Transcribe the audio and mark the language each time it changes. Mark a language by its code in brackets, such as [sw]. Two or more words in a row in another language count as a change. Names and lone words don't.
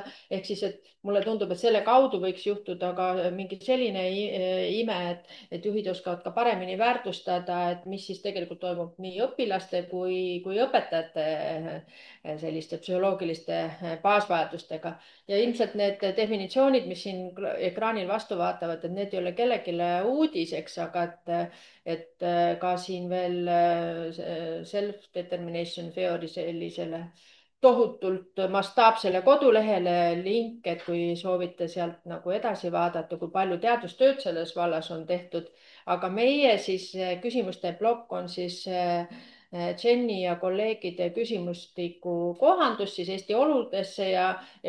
[et] ehk siis, et mulle tundub, et selle kaudu võiks juhtuda ka mingi selline ime, et juhid oskavad ka paremini väärtustada, et mis siis tegelikult toimub nii õpilaste kui õpetajate selliste psühholoogiliste baasvajadustega. ja ilmselt need definitsioonid, mis siin ekraanil vastu vaatavad, et need ei ole kellelegi uudiseks, aga et ka siin veel [en] self-determination theory [et] sellisele tohutult mastaapsele kodulehele link, et kui soovite sealt nagu edasi vaadata, kui palju teadustööd selles vallas on tehtud. aga meie siis küsimuste plokk on siis Jenny ja kolleegide küsimustiku kohandus siis Eesti oludesse ja